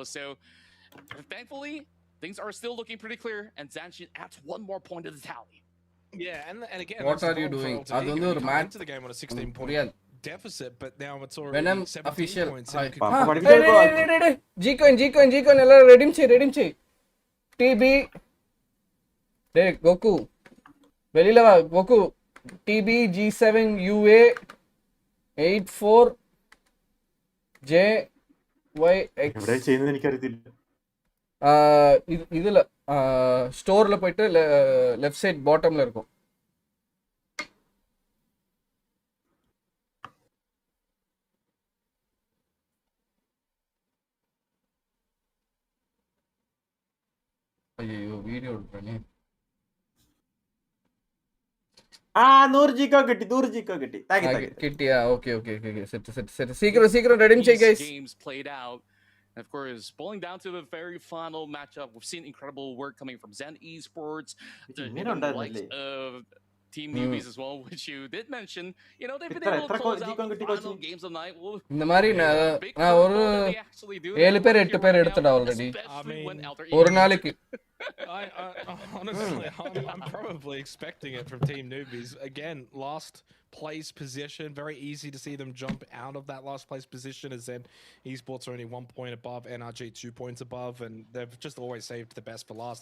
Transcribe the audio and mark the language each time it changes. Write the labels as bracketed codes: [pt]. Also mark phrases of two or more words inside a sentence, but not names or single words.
[en] So thankfully things are still looking pretty clear, and Zanshin adds one more point to the tally. Yeah, and again, what are you doing? Adonur man into the game on a 16-point deficit, but now it's already Venom 17 official points. [ta] G-coin எல்லாரும் [en] redeem check [ta] TB டேய் கோகு வெளியில வா கோகு. TB G7 UA 84JYX [ml] എവിടെ ചെയ്യുന്നത് എനിക്കറിയത്തില്ല. [ta] இதுல ஸ்டோர்ல போயிட்டு [en] left side bottom [ta] இருக்கும். ஐயோ வீடியோ எடுக்கறேனே. [ml] 100 GK കിട്ടി, 100 GK കിട്ടി. കിട്ടിയാ? ഓക്കേ സെറ്റ് സീക്രം [en] redeem check guys. Games played out. And of course, boiling down to the very final matchup, we've seen incredible work coming from Zen Esports, the likes of Team Newbies as well, which you did mention. They've been able to close out the final games of the night. [ta] இந்த மாதிரி நான் ஒரு 7 பேர் 8 பேர் எடுத்துட்டேன் ஆல்ரெடி ஒரு நாளைக்கு. [en] Honestly, I'm probably expecting it from Team Newbies. Again, last place position, very easy to see them jump out of that last place position, as then Esports are only 1 point above, NRG 2 points above, and they've just always saved the best for last.